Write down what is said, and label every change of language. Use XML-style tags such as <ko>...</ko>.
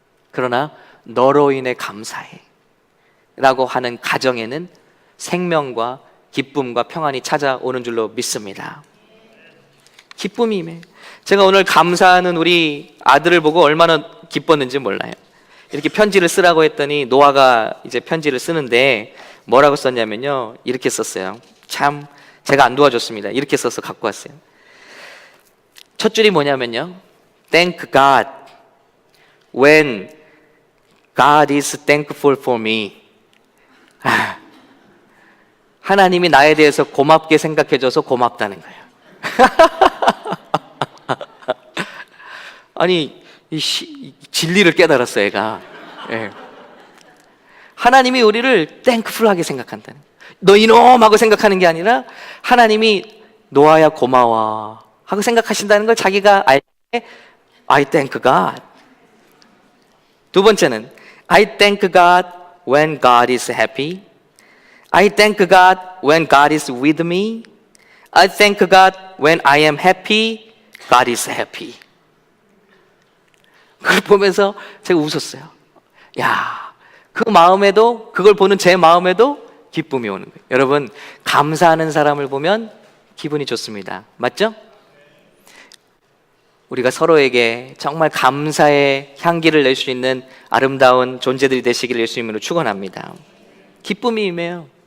<ko>그러나 너로 인해 감사해 라고 하는 가정에는 생명과 기쁨과 평안이 찾아오는 줄로 믿습니다. 기쁨이 임해. 제가 오늘 감사하는 우리 아들을 보고 얼마나 기뻤는지 몰라요. 이렇게 편지를 쓰라고 했더니 노아가 이제 편지를 쓰는데 뭐라고 썼냐면요, 이렇게 썼어요. 참 제가 안 도와줬습니다. 이렇게 써서 갖고 왔어요. 첫 줄이 뭐냐면요,</ko> <en>Thank God when God is thankful for me.</en> <ko>하나님이 나에 대해서 고맙게 생각해줘서 고맙다는 거예요. 아니 이 진리를 깨달았어 애가. 예. 하나님이 우리를 땡크풀하게 생각한다는, 너 이놈 하고 생각하는 게 아니라 하나님이 노아야 고마워 하고 생각하신다는 걸 자기가 알 때</ko> <en>I thank God. 두 번째는 I thank God when God is happy. I thank God when God is with me. I thank God when I am happy. God is happy.</en> <ko>그걸 보면서 제가 웃었어요. 야, 그 마음에도, 그걸 보는 제 마음에도 기쁨이 오는 거예요. 여러분, 감사하는 사람을 보면 기분이 좋습니다. 맞죠? 우리가 서로에게 정말 감사의 향기를 낼 수 있는 아름다운 존재들이 되시기를 예수님으로 축원합니다. 기쁨이 임해요.</ko>